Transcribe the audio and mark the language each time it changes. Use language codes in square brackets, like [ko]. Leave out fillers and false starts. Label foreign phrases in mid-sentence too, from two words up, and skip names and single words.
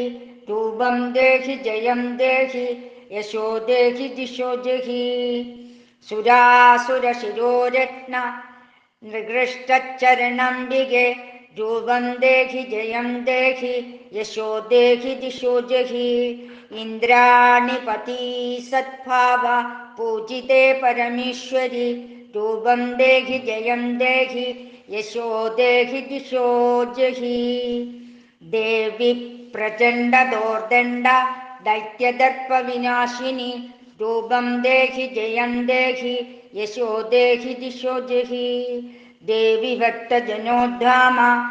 [sa] रूपं देहि जयं देहि यशो देहि दिशो जहि. सुरासुरशिरोरत्न नृगृष्टचरणम्बिके. रूपं देहि जयं देहि यशो देहि दिशो जहि. इन्द्राणिपति सद्भाव പൂജിതേ പരമേശ്വരി രൂപം ദേഹി ജയം ദേഹി യശോ ദേഹി ദിശോ ജഹി ദേവി പ്രചണ്ഡ ദോർദണ്ഡ ദൈത്യദർപ്പ വിനാശിനി രൂപം ദേഹി ജയം ദേഹി യശോ ദേഹി ദിശോ ജഹി ദേവി ഭക്തജനോദ്ധാമ